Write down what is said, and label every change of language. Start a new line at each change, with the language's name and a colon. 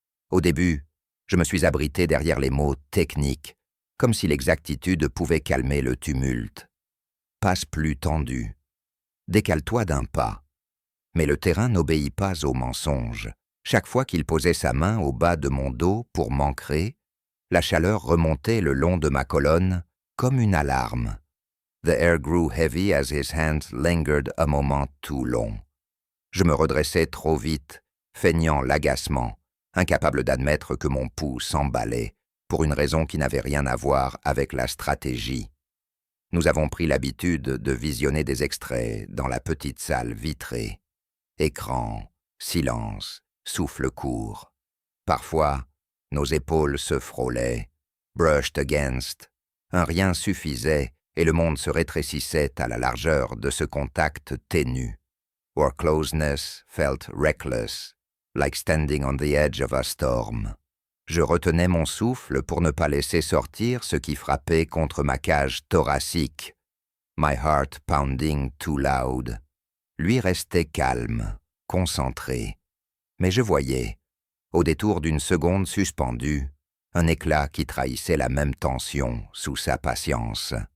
French: Au début, je me suis abrité derrière les mots techniques, comme si l'exactitude pouvait calmer le tumulte. Passe plus tendu. Décale-toi d'un pas. Mais le terrain n'obéit pas aux mensonges. Chaque fois qu'il posait sa main au bas de mon dos pour m'ancrer, la chaleur remontait le long de ma colonne comme une alarme.
English: The air grew heavy as his hands lingered a moment too long.
French: Je me redressais trop vite, feignant l'agacement, incapable d'admettre que mon pouls s'emballait, pour une raison qui n'avait rien à voir avec la stratégie. Nous avons pris l'habitude de visionner des extraits dans la petite salle vitrée. Écran, silence, souffle court. Parfois, nos épaules se frôlaient,
English: brushed against.
French: Un rien suffisait et le monde se rétrécissait à la largeur de ce contact ténu.
English: Our closeness felt reckless, like standing on the edge of a storm.
French: Je retenais mon souffle pour ne pas laisser sortir ce qui frappait contre ma cage thoracique.
English: My heart pounding too loud.
French: Lui restait calme, concentré. Mais je voyais, au détour d'une seconde suspendue, un éclat qui trahissait la même tension sous sa patience.